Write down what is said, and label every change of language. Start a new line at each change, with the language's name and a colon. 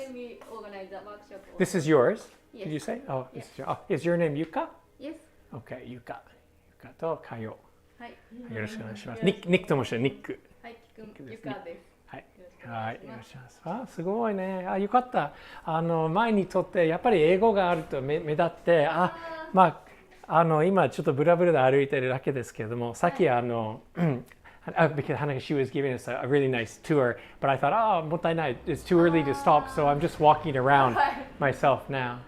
English: Then we organize a workshop. This is yours. Yes. Did you say? Oh, this is is your name Yuka? Yes. Okay, Yuka. Yuka とカヨ。
Japanese: はい。よろしくお願いします。ニックと申します。ニック。はい、ゆかです。はい。はい。よろしくお願いします。あ、すごいね。あ、よかった。前にとってやっぱり英語があると目立って、まあ今ちょっとブラブラで歩いてるだけですけれども、さっき
English: because Hanneke, she was giving us a really nice tour, but I thought, oh,
Japanese: もったいない
English: it's too early to stop, so I'm just walking around myself now.